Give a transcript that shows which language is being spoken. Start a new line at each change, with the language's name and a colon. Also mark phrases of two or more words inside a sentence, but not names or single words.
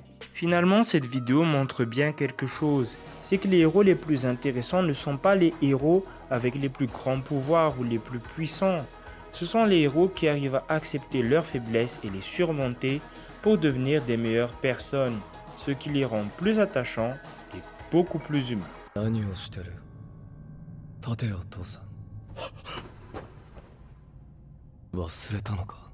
French: Finalement, cette vidéo montre bien quelque chose. C'est que les héros les plus intéressants ne sont pas les héros avec les plus grands pouvoirs ou les plus puissants. Ce sont les héros qui arrivent à accepter leurs faiblesses et les surmonter pour devenir des meilleures personnes, ce qui les rend plus attachants et beaucoup plus humains.
Japanese: 何をしてる？立てよ父さん。忘れたのか？